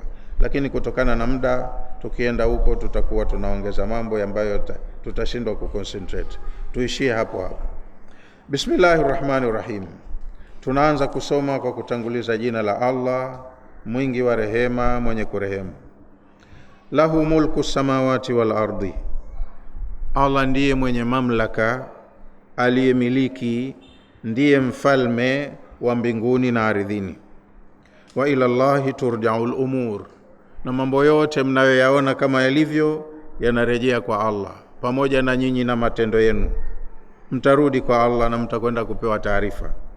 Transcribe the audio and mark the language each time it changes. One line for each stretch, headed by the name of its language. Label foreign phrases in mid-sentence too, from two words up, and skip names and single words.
Swahili: Lakini kutokana na muda, tukienda huko tutakuwa tunaongeza mambo ambayo tutashindwa kuconcentrate. Tuishie hapo hapo. Bismillahirrahmanirrahim. Tunaanza kusoma kwa kutanguliza jina la Allah, mwingi wa rehema, mwenye kurehemu.
Arabic: له ملك السماوات والأرض,
Swahili: Allah ndiye mwenye mamlaka, aliyemiliki, ndiye mfalme wa mbinguni na ardhini.
Arabic: وإلى الله ترجع الأمور,
Swahili: na mambo yote mnayoyaona kama yalivyo yanarejea kwa Allah, pamoja na nyinyi na matendo yenu mtarudi kwa Allah na mtakwenda kupewa taarifa.